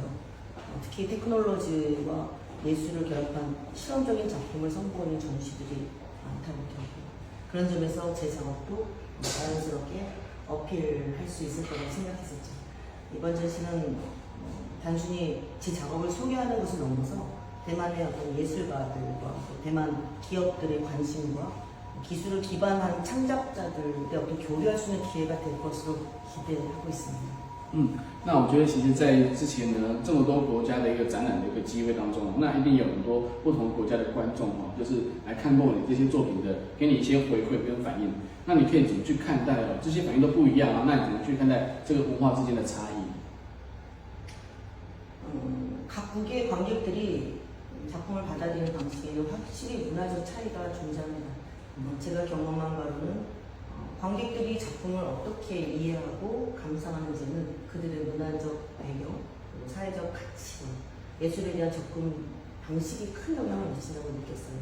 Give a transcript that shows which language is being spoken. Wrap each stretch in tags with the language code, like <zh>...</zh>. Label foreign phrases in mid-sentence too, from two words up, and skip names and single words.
<ko>특히 테크놀로지와 예술을 결합한 실험적인 작품을 선보이는 전시들이 많다고 들었고 그런 점에서 제 작업도 자연스럽게 어필할 수 있을 거라고 생각했었죠. 이번 전시는 단순히 제 작업을 소개하는 것을 넘어서 대만의 어떤 예술가들과 대만 기업들의 관심과 기술을 기반한 창작자들의 어떤 교류할 수 있는 기회가 될 것으로 기대하고 있습니다.</ko> <zh>那我觉得其实在之前呢，这么多国家的一个展览的一个机会当中，那一定有很多不同国家的观众就是来看过你这些作品的，给你一些回馈跟反应。那你可以怎么去看待这些反应都不一样啊？那你怎么去看待这个文化之间的差异？</zh> <ko>각국의 관객들이 작품을 받아들이는 방식에는 확실히 문화적 차이가 존재합니다. 제가 경험한 바로는 관객들이 작품을 어떻게 이해하고 감상하는지는 그들의 문화적 배경, 그리고 사회적 가치관, 예술에 대한 접근 방식이 큰 영향을 미친다고 느꼈어요.</ko>